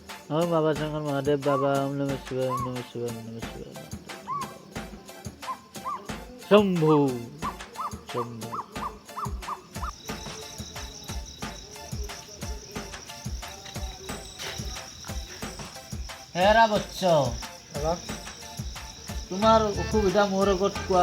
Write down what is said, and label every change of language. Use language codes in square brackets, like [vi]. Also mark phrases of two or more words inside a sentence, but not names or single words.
[sa] ওম বাবা শঙ্কর মহাদেব বাবা ওম নমঃ শিবায় ওম নমঃ শিবায় ওম নমঃ শিবায় শম্ভু শম্ভু [as] হেৰা বৎস বাবা তোমাৰ অসুবিধা মোৰ আগত কোৱা